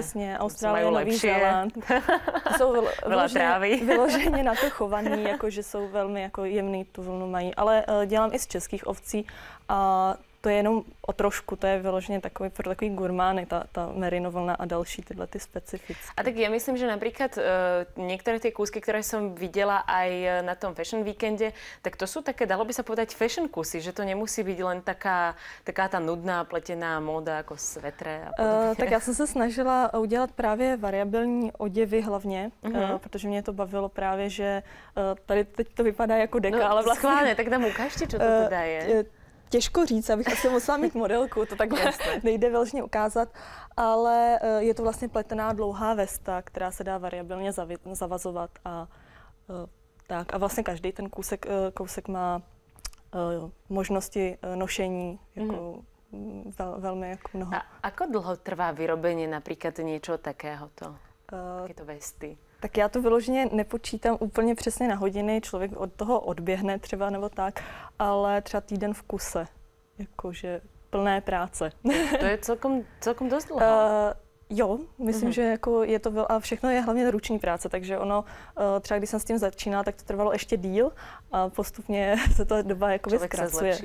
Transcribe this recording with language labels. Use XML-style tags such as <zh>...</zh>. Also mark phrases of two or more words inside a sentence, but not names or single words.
<cs>Přesně, Austrálie, Nový Zéland. Jsou vyloženě na to chovaný, jako že jsou velmi jako jemný, tu vlnu mají. Ale dělám i z českých ovcí a to je jenom o trošku, to je vyloženě takový pro takový gurmány, ta merino vlna a další tyhle ty specifické.</cs> <sk>A tak ja myslím, že napríklad niektoré tie kúsky, ktoré som videla aj na tom Fashion Weekende, tak to sú také, dalo by sa povedať, fashion kusy, že to nemusí byť len taká tá nudná pletená móda ako svetre a podobne.</sk> <cs>Tak já jsem se snažila udělat právě variabilní oděvy hlavně, protože mě to bavilo právě, že tady teď to vypadá jako deka, ale vlastně...</cs> <sk>Schválně, tak nám ukážte, čo to teda je.</sk> <cs>Těžko říct, abych asi musela mít modelku, to takhle nejde vyloženě ukázat, ale je to vlastně pletená dlouhá vesta, která se dá variabilně zavazovat a tak. A vlastně každý ten kousek má možnosti nošení jako velmi jako mnoho.</cs> <sk>A ako dlho trvá vyrobenie napríklad niečo takéhoto? Takéto vesty?</sk> <cs>Tak já to vyloženě nepočítám úplně přesně na hodiny, člověk od toho odběhne třeba nebo tak, ale třeba týden v kuse, jakože plné práce.</cs> <sk>To je celkom dosť dlho.</sk> <cs>Jo, myslím, že jako je to a všechno je hlavně ruční práce, takže ono, třeba když jsem s tím začínala, tak to trvalo ještě díl a postupně se ta doba jakoby zkracuje.</cs>